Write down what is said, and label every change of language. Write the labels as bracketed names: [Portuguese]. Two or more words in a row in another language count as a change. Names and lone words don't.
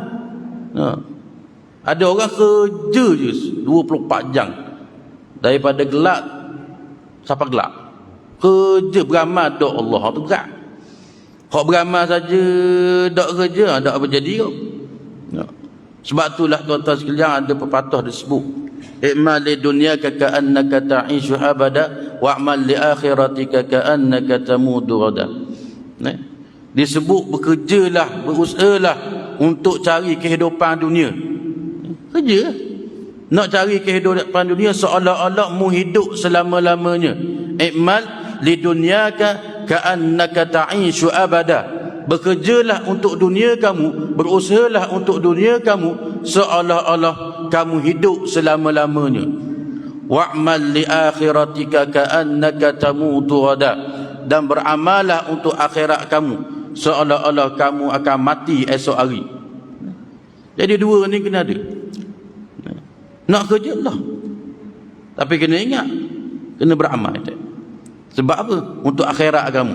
[Malay] Ada orang kerja je 24 jam daripada gelap sampai gelap, kerja beramal doa Allah tu berat. Hak beramal saja tak kerja, tak apa jadi kau. Sebab itulah tuan-tuan sekalian ada pepatah disebut, [Arabic] اعمل لدنياك كأنك تعيش أبدا واعمل لآخرتك كأنك تموت غدا. [Malay] Disebut bekerjalah, berusahalah untuk cari kehidupan dunia. Kerja nak cari kehidupan dunia seolah-olah mu hidup selama-lamanya. [Arabic] اعمل لدنياك كأنك تعيش أبدا. [Malay] Bekerjalah untuk dunia kamu, berusahalah untuk dunia kamu seolah-olah kamu hidup selama-lamanya. [Arabic] واعمل لآخرتك كأنك تموت غدا. [Malay] Dan beramallah untuk akhirat kamu seolah-olah kamu akan mati esok hari. Jadi dua ni kena ada. Nak kerja lah, tapi kena ingat, kena beramal. Sebab apa? Untuk akhirat kamu.